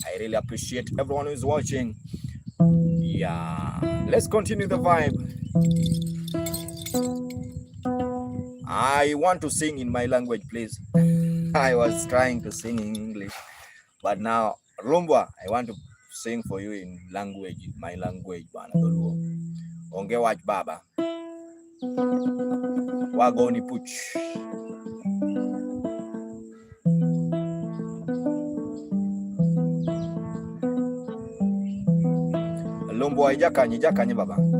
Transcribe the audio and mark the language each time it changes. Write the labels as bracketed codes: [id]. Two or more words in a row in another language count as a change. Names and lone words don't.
[en] I really appreciate everyone who is watching. Yeah, let's continue the vibe. I want to sing in my language, please. I was trying to sing in English, but now, Lumbwa, I want to sing for you in my language. [luo] Onge wach baba. Wagoni puch. Lumbwa ijakanye baba.